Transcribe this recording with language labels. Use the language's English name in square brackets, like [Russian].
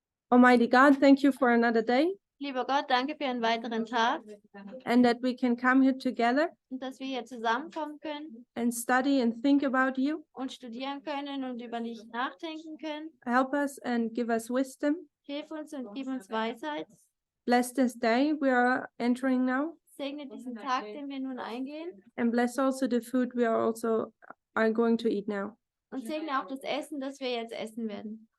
[English] Almighty God, thank you for another day. [German] Lieber Gott, danke für einen weiteren Tag. [English] And that we can come here together [German] Und dass wir hier zusammenkommen können [English] and study and think about you. [German] und studieren können und über dich nachdenken können. [English] Help us and give us wisdom. [German] Hilf uns und gib uns Weisheit. [English] Bless this day we are entering now. [German] Segne diesen Tag, den wir nun eingehen. [English] And bless also the food we are going to eat now. [German] Und segne auch das Essen, das wir jetzt essen werden.